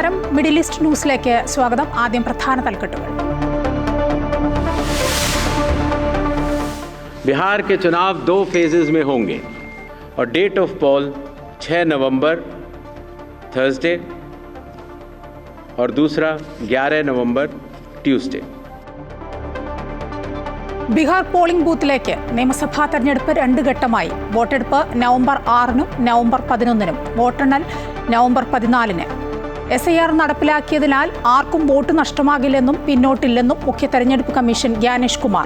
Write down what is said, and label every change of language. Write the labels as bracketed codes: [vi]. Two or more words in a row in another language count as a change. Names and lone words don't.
[ml] മിഡിൽ ഈസ്റ്റ് ന്യൂസിലേക്ക് സ്വാഗതം. ആദ്യം പ്രധാന തലക്കെട്ടുകൾ. [hi] बिहार के चुनाव 2 फेजेस में होंगे और [en] date of poll [hi] 6 नवंबर थर्सडे और दूसरा 11 नवंबर ट्यूसडे. [ml] ബീഹാർ [en] polling boothലേക്ക് [ml] നിയമസഭാ തെരഞ്ഞെടുപ്പ് 2 ഘട്ടമായി. വോട്ടെടുപ്പ് നവംബർ 6-നും നവംബർ 11-നും, വോട്ടെണ്ണൽ നവംബർ 14-ന്. SIR നടപ്പിലാക്കിയതിനാൽ ആർക്കും വോട്ട് നഷ്ടമാകില്ലെന്നും പിന്നോട്ടില്ലെന്നും മുഖ്യ തെരഞ്ഞെടുപ്പ് കമ്മീഷൻ ഗ്യാനേഷ് കുമാർ.